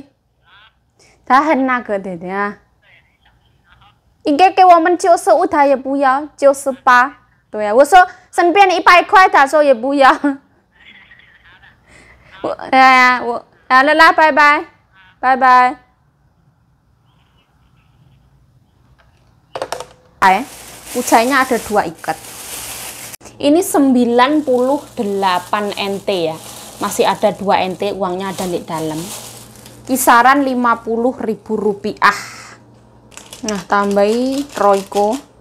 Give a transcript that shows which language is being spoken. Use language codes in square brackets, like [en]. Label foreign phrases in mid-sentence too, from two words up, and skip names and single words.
[zh] 他很那个的呀，应该给我们95，他也不要98。对呀、我说身边100块，他说也不要。好了啦，拜拜，拜拜。 [id] Ucainya ada 2 ikat. Ini 98 NT ya. Masih ada 2 NT, uangnya ada di dalam. Kisaran Rp50.000. Nah, tambahi Royco.